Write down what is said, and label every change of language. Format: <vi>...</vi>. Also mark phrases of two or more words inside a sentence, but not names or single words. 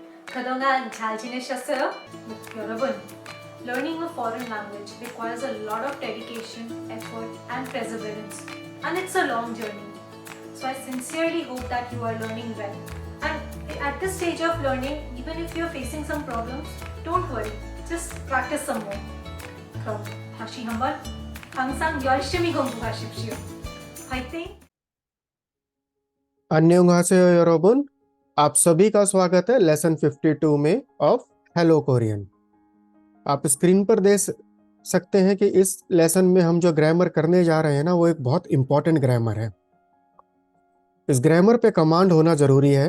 <ko>그동안 잘 지내셨어요? 여러분,</ko> <en>learning a foreign language requires a lot of dedication, effort, and perseverance, and it's a long journey. So I sincerely hope that you are learning well. And at this stage of learning, even if you're facing some problems, don't worry. Just practice some more.</en> <ko>그럼 다시 한번 항상 열심히 공부하십시오. 화이팅! 안녕하세요 여러분,</ko> <hi>आप सभी का स्वागत है लेसन 52 में ऑफ हेलो कोरियन। आप स्क्रीन पर देख सकते हैं कि इस लेसन में हम जो ग्रामर करने जा रहे हैं ना, वो एक बहुत</hi> <en>important grammar</en> <hi>है। इस ग्रामर पे कमांड होना जरूरी है।</hi>